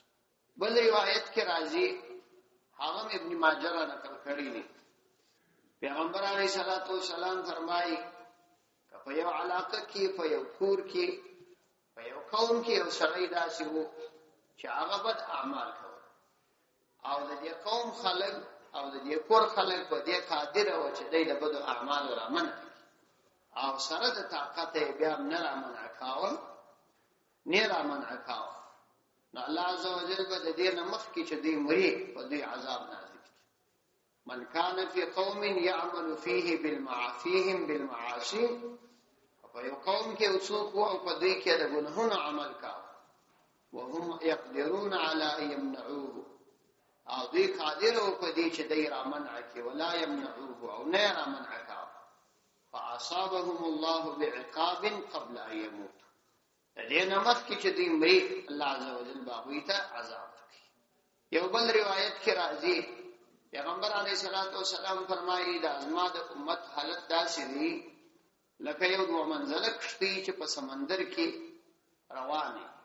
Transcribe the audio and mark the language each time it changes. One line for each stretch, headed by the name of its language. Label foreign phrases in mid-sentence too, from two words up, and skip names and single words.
Pashto: بل روایت کې راځي، هغه ابن ماجه را نقل کړی دی، پیغمبر علیه السلام فرمایي که په یو علاقه کې، په یو کور کې، په یو قوم کې یو سړی داسې و چې هغه بد اعمال کول او د دې قوم خلک او د دې کور خلک په دې قادر و چې دوی د بدو اعمالو را منع کړي او سره د طاقت یې بیا نه را منع کاوه، نه را منع کاوه. نو الله عز وجل به د دې نه مخکې چې دوی مري په دوی عذاب نازل کړي.
Arabic: من كان في قوم يعمل فيهم بالمعاصي،
Pashto: په یو قوم کې اوسوک او په دوی کې د ګناهونو عمل کاوه،
Arabic: وهم يقدرون على ان يمنعوه،
Pashto: او دوی قادر او په دې چې دوی را منع کړي،
Arabic: ولا يمنعوه
Pashto: او نه را منع کاوه.
Arabic: فاصابهم الله بعقاب قبل ان يموت.
Pashto: د دې نه مخکې چې دوی مري الله عز وجل به هغوی ته عذاب ورکړي. یو بل روایت کې راځي، پیغمبر علیه السلام فرمایي د زما د امت حالت داسې دی لکه یو دوه منزله کښتۍ چې په سمندر کې روانه.